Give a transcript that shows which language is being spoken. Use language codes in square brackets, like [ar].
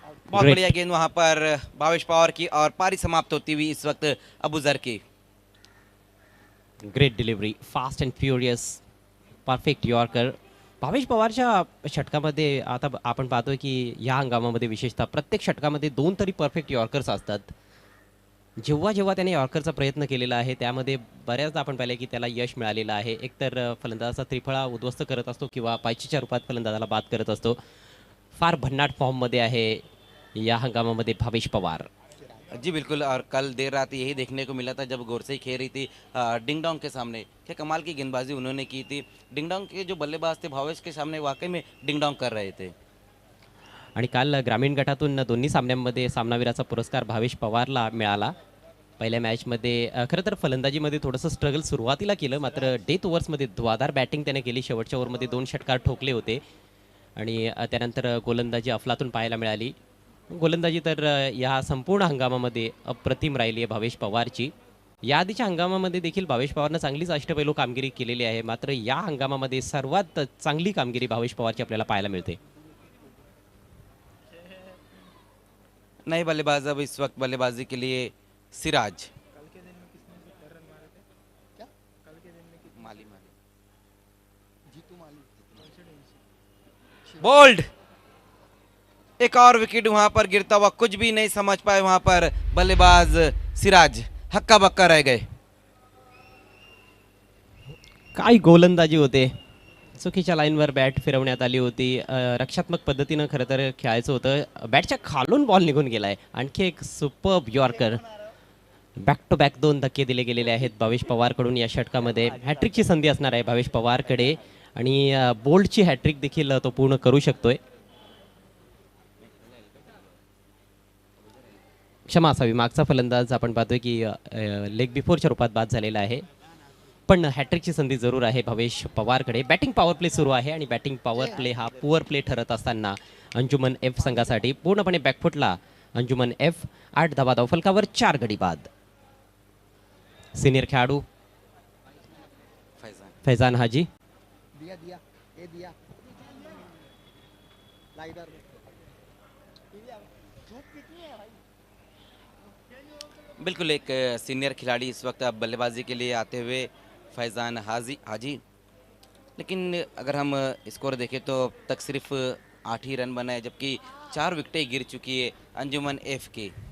[hi] बहुत बढ़िया गेंद वहां पर भावेश पवार की और पारी समाप्त होती हुई इस वक्त अबूजर की। [en] Great delivery, fast and furious, perfect yorker. [mr] Bhavesh पवारच्या षटकामध्ये आता आपण पाहतोय की या हंगामामध्ये विशेषतः प्रत्येक षटकामध्ये 2 तरी परफेक्ट यॉर्कर्स असतात। जेव्हा जेव्हा त्याने यॉर्करचा प्रयत्न केलेला आहे त्यामध्ये बऱ्याचदा आपण पाहिले की त्याला यश मिळालेलं आहे। एकतर फलंदाजाचा त्रिफळा उद्ध्वस्त करत असतो किंवा पायचीच्या रूपात फलंदाजाला बाद करत असतो। फार भन्नाट फॉर्ममध्ये आहे या हंगामामध्ये भावेश पवार। [hi] जी बिल्कुल, और कल देर रात यही देखने को मिला था जब गोरसई खेल रही थी डिंगडोंग के सामने। क्या कमाल की गेंदबाजी उन्होंने की थी। डिंगडोंग के जो बल्लेबाज थे भावेश के सामने वाकई में डिंगडोंग कर रहे थे। [mr] आणि काल ग्रामीण गटातून दोन्ही सामन्यांमध्ये सामनावीराचा पुरस्कार भावेश पवारला मिळाला। पहिल्या मॅचमध्ये खरं तर फलंदाजीमध्ये थोडंसं स्ट्रगल सुरुवातीला केलं, मात्र डेथ ओव्हर्समध्ये धुवाधार बॅटिंग त्याने केली। शेवटच्या ओव्हरमध्ये 2 षटकार ठोकले होते आणि त्यानंतर गोलंदाजी अफलातून पाहायला मिळाली। गोलंदाजी तर या संपूर्ण हंगामामध्ये अप्रतिम राहिली आहे भावेश पवारची। याआधीच्या हंगामामध्ये देखील भावेश पवारनं चांगलीच अष्टपैलू कामगिरी केलेली आहे, मात्र या हंगामामध्ये सर्वात चांगली कामगिरी भावेश पवारची आपल्याला पाहायला मिळते। [hi] नए बल्लेबाज अब इस वक्त बल्लेबाजी के लिए सिराज। बोल्ड, एक और विकेट वहां पर गिरता हुआ, कुछ भी नहीं समझ पाए वहां पर बल्लेबाज सिराज, हक्का बक्का रह गए। [mr] काय गोलंदाजी होते, चुकीच्या लाईनवर बॅट फिरवण्यात आली होती। रक्षात्मक पद्धतीनं खरं तर खेळायचं होतं। बॅटच्या खालून बॉल निघून गेलाय। आणखी एक superb yorker, back to back 2 धक्के दिले गेलेले आहेत भावेश पवारकडून या षटकामध्ये। हॅट्रिकची संधी असणार आहे भावेश पवारकडे आणि बोल्डची हॅट्रिक देखील तो पूर्ण करू शकतोय। क्षमा असावी, मागचा फलंदाज आपण पाहतोय की लेग बिफोरच्या रूपात बाद झालेला आहे। पण हॅट्रिकची संधी जरूर आहे भवेश पवारकडे. बॅटिंग पॉवर प्ले सुरू आहे आणि बॅटिंग पॉवर प्ले हा पुअर प्ले ठरत असताना अंजुमन एफ संघासाठी पूर्णपणे बॅकफुटला अंजुमन एफ. 8 धावा धावफलकावर 4 गडी बाद. सिनियर खेळाडू फैजान हाजी. [hi] दिया दिया ये दिया ला इधर धूप कितनी है भाई बिल्कुल एक सीनियर खिलाड़ी इस वक्त अब बल्लेबाजी के लिए आते हुए फैज़ान हाजी, लेकिन अगर हम स्कोर देखें तो अब तक सिर्फ 8 ही रन बनाए, जबकि 4 विकेटें गिर चुकी है अंजुमन एफ की.